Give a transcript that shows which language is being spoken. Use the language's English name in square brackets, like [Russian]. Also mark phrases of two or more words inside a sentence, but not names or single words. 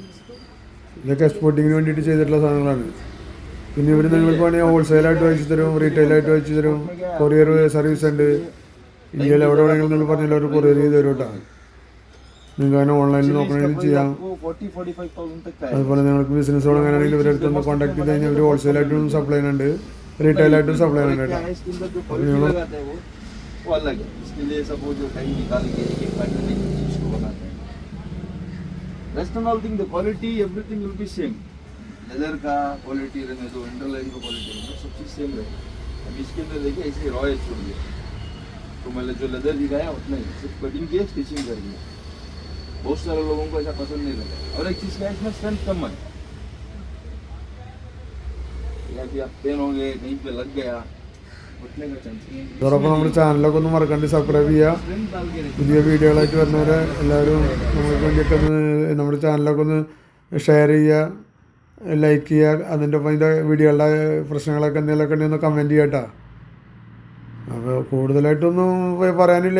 [Malayalam] ഇതൊക്കെ എക്സ്പോർട്ടിങ്ങിന് വേണ്ടിയിട്ട് ചെയ്തിട്ടുള്ള സാധനങ്ങളാണ്. പിന്നെ ഇവർ നിങ്ങൾക്ക് വേണമെങ്കിൽ ഹോൾസെയിലായിട്ട് വെച്ച് തരും, റീറ്റെയിലായിട്ട് വെച്ച് തരും, കൊറിയർ സർവീസ് ഉണ്ട്. ഇന്ത്യയിൽ എവിടെ വേണമെങ്കിലും നിങ്ങൾ പറഞ്ഞാൽ അവർ കൊറിയർ ചെയ്ത് തരും കേട്ടോ. നിങ്ങൾക്ക് അങ്ങനെ ഓൺലൈനിൽ നോക്കണമെങ്കിൽ ചെയ്യാം. അതുപോലെ നിങ്ങൾക്ക് ബിസിനസ് തുടങ്ങാനാണെങ്കിൽ ഇവരുടെ അടുത്തൊന്ന് കോൺടാക്ട് ചെയ്ത് കഴിഞ്ഞാൽ ഇവർ ഹോൾസെയിലായിട്ടും സപ്ലൈ ചെയ്യുന്നുണ്ട്, റീറ്റെയിലായിട്ടും സപ്ലൈ ചെയ്യുന്നുണ്ട് കേട്ടോ. അപ്പോൾ നിങ്ങൾ [English] rest and all thing, the quality, everything will be same. [Hindi] Leather का quality रहने दो, underline का quality रहने दो, सब चीज़ सेम रहे. अब इसके अंदर देखिए ऐसे रॉ एज छोड़ दिया. तो मैंने जो लेदर दिखाया उतना ही, सिर्फ कटिंग किया, स्टिचिंग कर दिया. बहुत सारे लोगों को ऐसा पसंद नहीं लगा. और एक चीज़ का इसमें स्ट्रेंथ कम है. या कि आप पेन हो गए, कहीं पे लग गया, उठने का चांस नहीं. [Malayalam] അതോടൊപ്പം നമ്മുടെ ചാനലൊക്കെ ഒന്ന് മറക്കാണ്ട് സബ്സ്ക്രൈബ് ചെയ്യുക. പുതിയ വീഡിയോകളായിട്ട് വരുന്നവരെ എല്ലാവരും നമുക്ക് വേണ്ടിയിട്ട് ഒന്ന് നമ്മുടെ ചാനലൊക്കെ ഒന്ന് ഷെയർ ചെയ്യുക, ലൈക്ക് ചെയ്യുക. അതിൻ്റെ ഒപ്പം അതിൻ്റെ വീഡിയോകളുടെ പ്രശ്നങ്ങളൊക്കെ എന്തെങ്കിലുമൊക്കെ ഉണ്ടെങ്കിൽ ഒന്ന് കമൻറ്റ് ചെയ്യുക കേട്ടോ. അപ്പോൾ കൂടുതലായിട്ടൊന്നും പറയാനില്ല.